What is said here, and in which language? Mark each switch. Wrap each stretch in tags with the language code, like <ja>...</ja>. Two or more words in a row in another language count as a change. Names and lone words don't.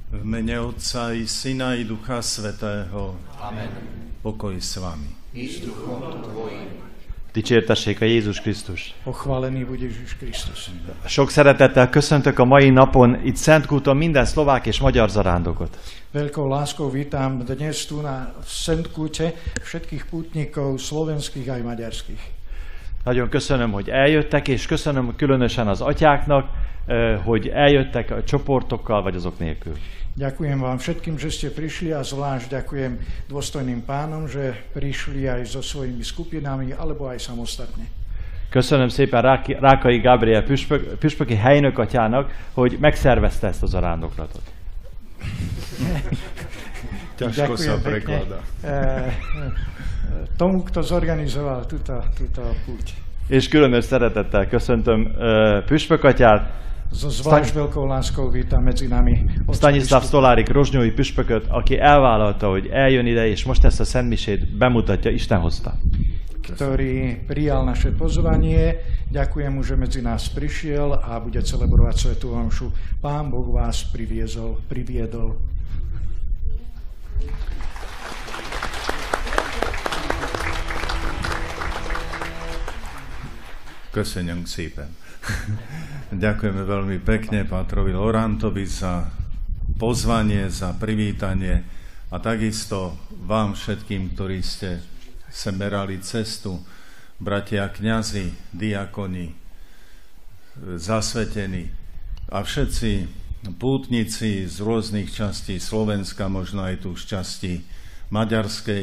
<sk>mene Otca i Syna i Ducha Svätého. Amen. Pokoj s vami. I s duchom tvojim.</sk> <hu>Dicsértessék a Jézus Krisztus.</hu> <sk>Pochválený buď Ježiš Kristus.</sk> <hu>Sok szeretettel köszöntök a mai napon itt Szentkúton minden szlovák és magyar zarándokot.</hu> <sk>Veľkou láskou vítam dnes tu na Szentkúte všetkých pútnikov slovenských aj maďarských.</sk> <hu>Nagyon köszönöm, hogy eljöttek, és köszönöm különösen az atyáknak, hogy eljöttek a csoportokkal, vagy azok nélkül.</hu> <sk>Ďakujem vám všetkým, že ste prišli a zvlášť ďakujem dôstojným pánom, že prišli aj so svojimi skupinami, alebo aj samostatne.</sk> <hu>Köszönöm szépen Rákai Gabriel püspöki helynök atyának, hogy megszervezte ezt a zarándoklatot.</hu> <sk>Ťažko sa prekladá. Tomu, kto zorganizoval túto púť.</sk> <hu>És különös szeretettel köszöntöm püspök atyát,</hu> <sk>So zvlášť veľkou láskou vítam medzi nami</sk> <hu>Stanislav Stolárik rozsnyói püspököt, aki elvállalta, hogy eljön ide, és most ezt a szentmisét bemutatja, Isten hozta.</hu> <sk>Ktorý prijal naše pozvanie. Ďakujem mu, že medzi nás prišiel a bude celebrovať svätú omšu. Pán Boh vás priviedol.</sk> <hu>Köszönjük szépen.</hu> <sk>Ďakujeme veľmi pekne Pátrovi Lorantovi za pozvanie, za privítanie a takisto vám všetkým, ktorí ste sem merali cestu, bratia kňazi, diakoni, zasvetení a všetci pútnici z rôznych častí Slovenska, možno aj tu z časti maďarskej.</sk>